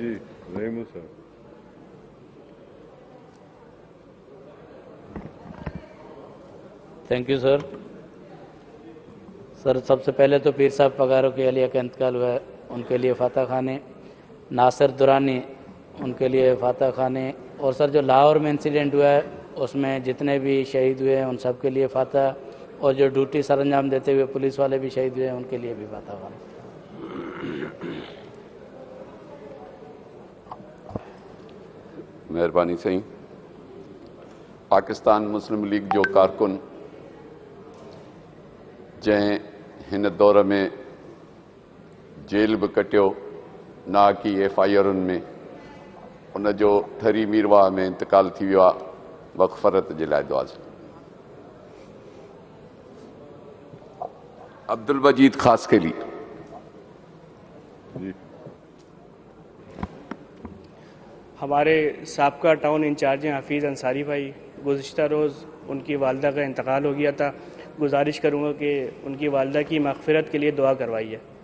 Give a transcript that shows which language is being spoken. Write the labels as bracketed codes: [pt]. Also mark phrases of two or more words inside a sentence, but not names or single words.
[ur] جی رحمو صاحب. [en] Thank you sir. [ur] سب سے پہلے تو پیر صاحب پگارو کے اہلیہ کا انتقال ہوا ہے، انکے لیے فاتحہ خوانی، ناصر درانی ان کے لیے فاتح خانے. اور سر جو لاہور میں انسیڈنٹ ہوا ہے اس میں جتنے بھی شہید ہوئے ہیں ان سب کے لیے فاتح, اور جو ڈیوٹی سر انجام دیتے ہوئے پولیس والے بھی شہید ہوئے ہیں ان کے لیے بھی فاتح خانے. مہربانی سائیں. [sd] پاکستان مسلم لیگ جو کارکن جंहिं हिन दौर में जेल बि कटियो ना की FIR में, उन जो थरी मीरवाह में इंतकाल थी वियो आहे. मग़फ़रत जे लाइ दुआ. अब्दुल मजीद ख़ासकेली. [ur] ہمارے سابقہ ٹاؤن انچارج ہیں حفیظ انصاری بھائی، گزشتہ روز انکی والدہ کا انتقال ہو گیا تھا. گزارش کروں گا کہ انکی والدہ کی مغفرت کے لیے دعا کروائیے.